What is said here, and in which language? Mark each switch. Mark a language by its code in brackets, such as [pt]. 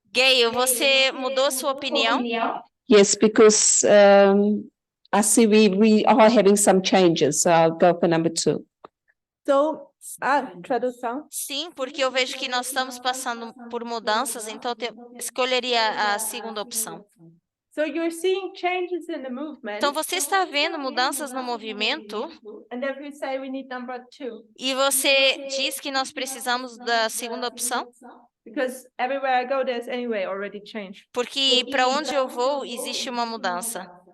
[pt] Gayle, você mudou sua opinião? [en] Yes, because I see we are having some changes, so I'll go for number 2. So, tradução. [pt] Sim, porque eu vejo que nós estamos passando por mudanças, então eu escolheria a segunda opção. [en] So you're seeing changes in the movement. [pt] Então você está vendo mudanças no movimento [en] And then we say we need number two. [pt] e você diz que nós precisamos da segunda opção? [en] Because everywhere I go, there's anyway already change. [pt] Porque para onde eu vou existe uma mudança.